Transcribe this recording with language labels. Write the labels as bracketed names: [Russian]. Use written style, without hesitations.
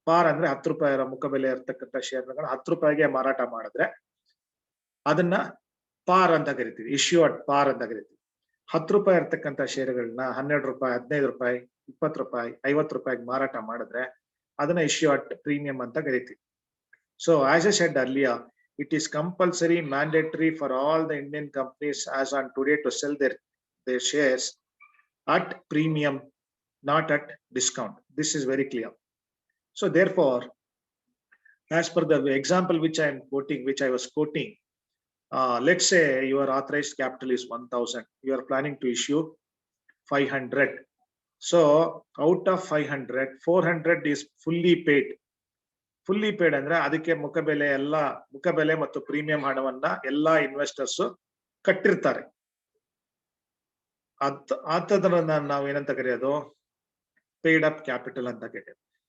[Kannada] ಪಾರ್ ಅಂದ್ರೆ 10 ರೂಪಾಯಿ ಮುಖ ಬೆಲೆ ಇರ್ತಕ್ಕಂಥ ಶೇರ್ಗಳನ್ನ 10 ರೂಪಾಯಿಗೆ ಮಾರಾಟ ಮಾಡಿದ್ರೆ ಅದನ್ನ ಪಾರ್ ಅಂತ ಕರಿತೀವಿ, ಇಶ್ಯೂ ಅಟ್ ಪಾರ್ ಅಂತ ಕರಿತೀವಿ. 10 ರೂಪಾಯಿ ಇರ್ತಕ್ಕಂಥ ಶೇರ್ಗಳನ್ನ 12 ರೂಪಾಯಿ, 15 ರೂಪಾಯಿ, 20 ರೂಪಾಯಿ, 50 ರೂಪಾಯಿಗೆ ಮಾರಾಟ ಮಾಡಿದ್ರೆ ಅದನ್ನ ಇಶ್ಯೂ ಅಟ್ ಪ್ರೀಮಿಯಂ ಅಂತ ಕರಿತೀವಿ. [English] So as I said earlier, it is compulsory, mandatory for all the Indian companies as on today to sell their shares at premium, not at discount. This is very clear. So therefore, as per the example which I was quoting, let's say your authorized capital is 1,000. You are planning to issue 500. So out of 500, 400 is fully paid. [Kannada] Fully paid ಅಂದ್ರೆ ಅದಕ್ಕೆ ಮುಖ ಬೆಲೆ ಮತ್ತು premium ಹಣವನ್ನ ಎಲ್ಲಾ investors ಕಟ್ಟಿರ್ತಾರೆ. ಆತದನ್ನ ನಾವು ಏನಂತ ಕರೆಯೋದು, ಪೇಡ್ ಅಪ್ ಕ್ಯಾಪಿಟಲ್ ಅಂತ ಕರೆಯೋದು.